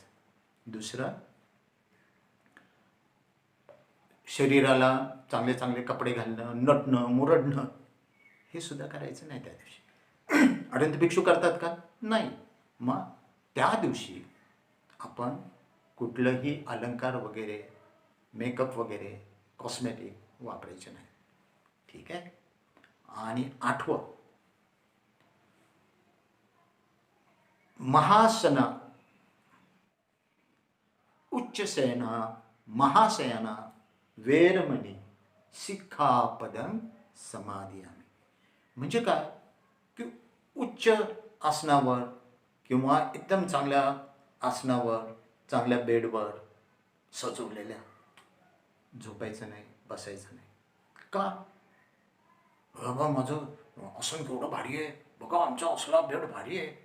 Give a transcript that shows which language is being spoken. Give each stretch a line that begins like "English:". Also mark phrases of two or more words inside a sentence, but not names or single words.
Marathi: दुसरं, शरीराला चांगले चांगले कपडे घालणं, नटणं मुरडणं हे सुद्धा करायचं नाही त्या दिवशी. अनंत भिक्षू करतात का? नाही. मग त्या दिवशी आपण कुठलंही अलंकार वगैरे मेकअप वगैरे कॉस्मेटिक वापरायचे नाही. ठीक आहे. आणि 8वं,
Pali: महासना उच्चसेना महाशयना वेरमणी सिक्खापदं समादियामि.
Marathi: म्हणजे काय की उच्च आसनावर किंवा एकदम चांगल्या आसनावर, चांगल्या बेडवर सजवलेल्या झोपायचं नाही, बसायचं नाही. का? बाबा माझं आसन केवढं भारी आहे, बघा आमचा असला बेड भारी आहे.